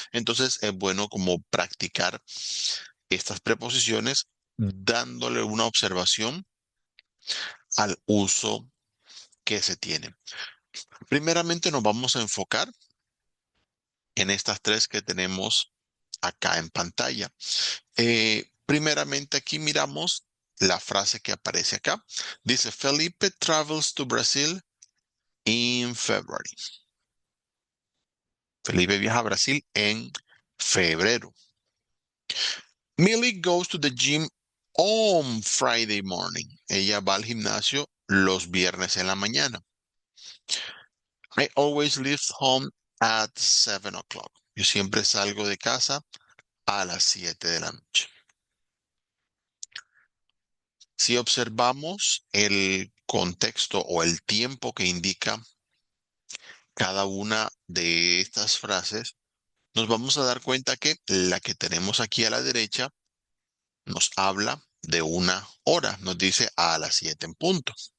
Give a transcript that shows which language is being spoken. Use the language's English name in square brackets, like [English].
[Spanish] Entonces es bueno como practicar estas preposiciones dándole una observación al uso que se tiene. Primeramente nos vamos a enfocar en estas tres que tenemos acá en pantalla. Primeramente aquí miramos la frase que aparece acá. Dice, [English] Felipe travels to Brazil in February. [Spanish] Felipe viaja a Brasil en febrero. [English] Millie goes to the gym on Friday morning. [Spanish] Ella va al gimnasio los viernes en la mañana. [English] I always leave home at 7 o'clock. [Spanish] Yo siempre salgo de casa a las 7 de la noche. Si observamos el contexto o el tiempo que indica cada una de estas frases, nos vamos a dar cuenta que la que tenemos aquí a la derecha nos habla de una hora, nos dice a las 7 en punto.